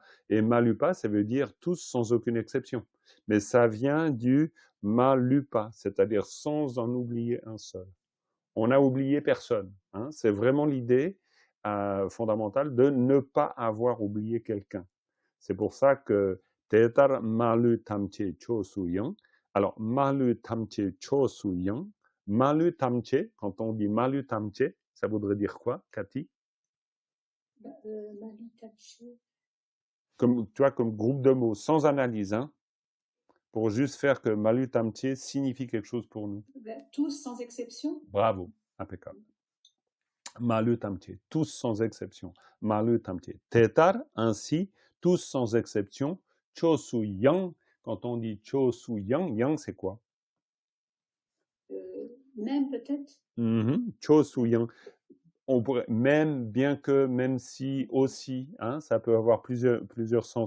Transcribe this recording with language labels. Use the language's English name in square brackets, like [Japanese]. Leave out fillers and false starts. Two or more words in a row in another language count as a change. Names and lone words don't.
[French] Et malupa, ça veut dire tous sans aucune exception. Mais ça vient du malupa, c'est-à-dire sans en oublier un seul. On n'a oublié personne. Hein? C'est vraiment l'idée fondamentale de ne pas avoir oublié quelqu'un. C'est pour ça que [Tibetan] དེ་ལྟར་མ་ལུས་ཐམས་ཅད་ཕྱོགས་སུ་ཡང. Alors, མ་ལུས་ཐམས་ཅད་ཕྱོགས་སུ་ཡང. མ་ལུས་ཐམས་ཅད, [French] quand on dit [Tibetan] མ་ལུས་ཐམས་ཅད, [French] ça voudrait dire quoi, Cathy? [Tibetan] མ་ལུས་ཐམས་ཅད. [French] Comme, tu vois, comme groupe de mots, sans analyse, hein, pour juste faire que [Tibetan] མ་ལུས་ཐམས་ཅད [French] signifie quelque chose pour nous. Tous sans exception. Bravo, impeccable. [Tibetan] མ་ལུས་ཐམས་ཅད, [French] tous sans exception. [Tibetan] མ་ལུས་ཐམས་ཅད. [French] Tetar, ainsi, tous sans exception. [Tibetan] ཕྱོགས་སུ་ཡང, [French] quand on dit [Tibetan] ཕྱོགས་སུ་ཡང, [French] yang c'est quoi? Même peut-être. [Tibetan] ཕྱོགས་སུ་ཡང. [French] On pourrait, même, bien que, même si, aussi, hein, ça peut avoir plusieurs sens.